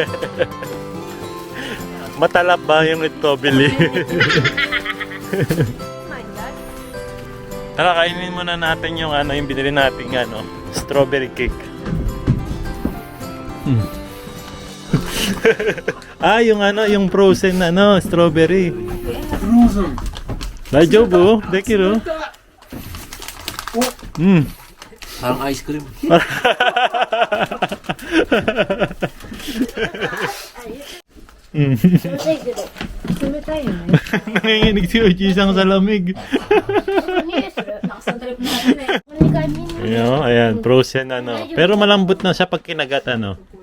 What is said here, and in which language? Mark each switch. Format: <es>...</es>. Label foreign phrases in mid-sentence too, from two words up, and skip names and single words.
<tl>Matalap ba yung strawberry? Tara, kainin muna natin yung yung binili nating</tl> <en>strawberry cake.</en> <tl>Yung</tl> <en>frozen strawberry.</en> <ja>フローズン大丈夫？できる?</ja> <tl>Parang</tl> <en>ice cream.</en> <tl>Nanginginig si Oji-san sa lamig. Ayan, frozen Pero malambot na siya pag kinagat Na.</tl>